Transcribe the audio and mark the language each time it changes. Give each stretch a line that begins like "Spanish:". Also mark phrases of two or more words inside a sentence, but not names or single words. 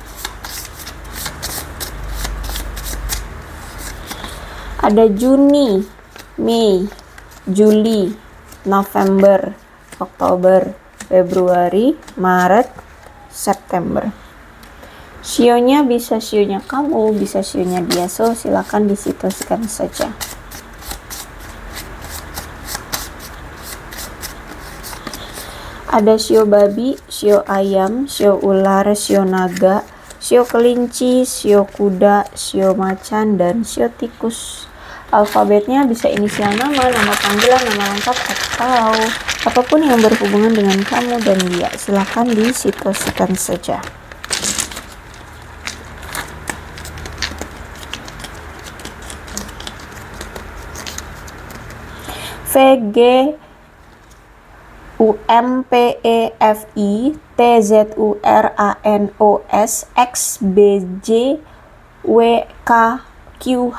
Indonesian: Ada Juni, Mei, Juli, November, Oktober, Februari, Maret, September. Sionya bisa sionya kamu, bisa sionya dia, so silakan disituasikan saja. Ada sio babi, sio ayam, sio ular, sio naga, sio kelinci, sio kuda, sio macan, dan sio tikus. Alfabetnya bisa inisial nama, nama panggilan, nama lengkap, atau apapun yang berhubungan dengan kamu dan dia. Silahkan disituasikan saja. VG UMPEFI TZURANOS XBJ WKQH.